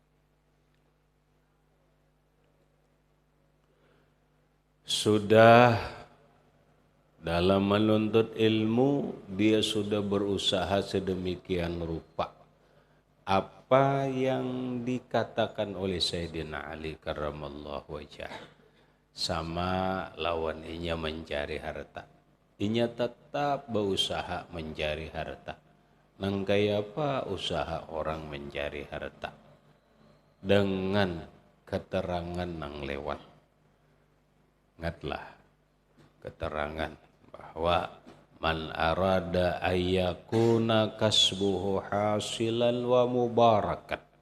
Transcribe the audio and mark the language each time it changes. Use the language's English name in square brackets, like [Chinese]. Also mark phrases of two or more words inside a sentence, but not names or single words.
[Indonesian] Sudah dalam menuntut ilmu, dia sudah berusaha sedemikian rupa. [Banjar] Apa yang dikatakan oleh Sayyidina Ali [Arabic] karramallahu wajhah, [Banjar] sama lawan inya mencari harta. Inya tetap berusaha mencari harta. Nang kaya apa usaha orang mencari harta? Dengan keterangan nang lewat. [Indonesian] Ingatlah keterangan bahwa [Arabic] man arada ayyakuna kasbuhu hasilan wa mubarakat.